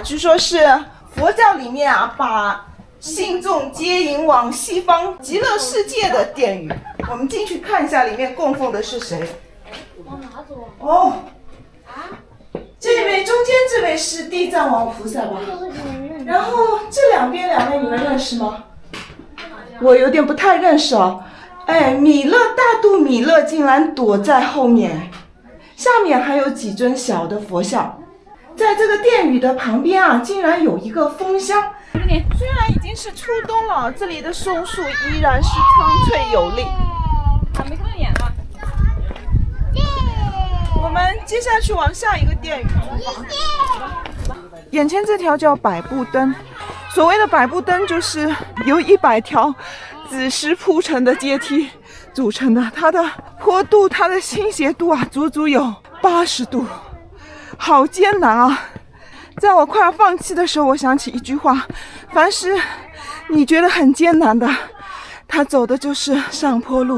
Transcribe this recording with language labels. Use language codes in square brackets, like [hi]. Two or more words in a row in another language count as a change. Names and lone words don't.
[zh] 据說是佛教裡面啊，把信众接引往西方極樂世界的殿宇。我們進去看一下，裡面供奉的是誰？哦，这位中間這位是地藏王菩薩吧？然後這兩邊兩位你們認識嗎？我有點不太認識哦。哎，彌勒大肚彌勒竟然躲在後面，下面還有幾尊小的佛像。在這個殿宇的旁邊啊，竟然有一個蜂箱。雖然已經是初冬了，這裡的松樹依然是蒼翠有力。我們接下去往下一個殿宇。眼前這條叫百步登，所謂的百步登就是由100條紫石鋪成的階梯組成的，它的坡度、它的傾斜度啊，足足有80度，好艱難啊！在我快要放棄的時候，我想起一句話：凡是你覺得很艱難的，它走的就是上坡路。